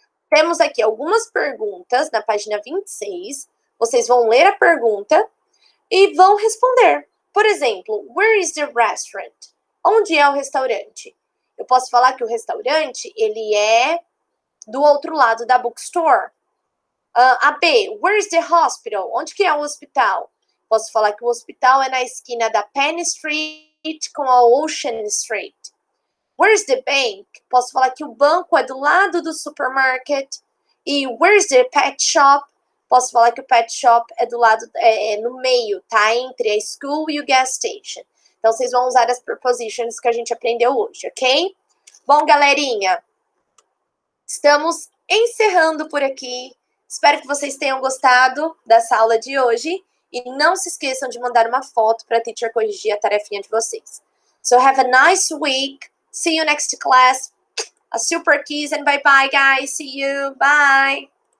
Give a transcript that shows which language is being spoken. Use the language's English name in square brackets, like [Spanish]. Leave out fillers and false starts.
[Portuguese] Temos aqui algumas perguntas na página 26. Vocês vão ler a pergunta e vão responder. Por exemplo, [English] where is the restaurant? [Portuguese] Onde é o restaurante? Eu posso falar que o restaurante, ele é do outro lado da bookstore. [English] A B, where is the hospital? [Portuguese] Onde que é o hospital? Posso falar que o hospital é na esquina da Penn Street com a Ocean Street. [English] Where's the bank? [Portuguese] Posso falar que o banco é do lado do supermarket. E [English] where's the pet shop? [Portuguese] Posso falar que o pet shop é do lado, no meio, tá? Entre a school e o gas station. Então, vocês vão usar as prepositions que a gente aprendeu hoje, ok? Bom, galerinha, estamos encerrando por aqui. Espero que vocês tenham gostado dessa aula de hoje. E não se esqueçam de mandar uma foto para a teacher corrigir a tarefinha de vocês. [English] So, have a nice week. See you next class. A super kiss and bye-bye, guys. See you. Bye.